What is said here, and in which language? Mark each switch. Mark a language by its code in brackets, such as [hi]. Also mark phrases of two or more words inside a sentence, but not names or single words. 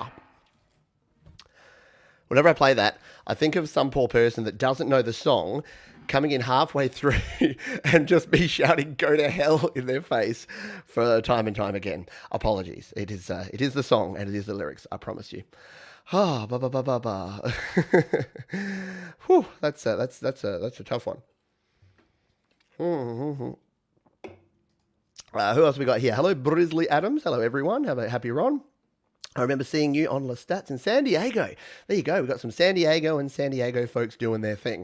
[en] Whenever I play that, I think of some poor person that doesn't know the song coming in halfway through and just be shouting "Go to hell" in their face for time and time again. Apologies. It is the song and it is the lyrics. I promise you. Ah, ba ba ba ba ba. Whew, that's a tough one. Who else we got here? Hello, Brisley Adams. Hello, everyone. Have a happy Ron. I remember seeing you on Lestats in San Diego. There you go. We've got some San Diego and San Diego folks doing their thing.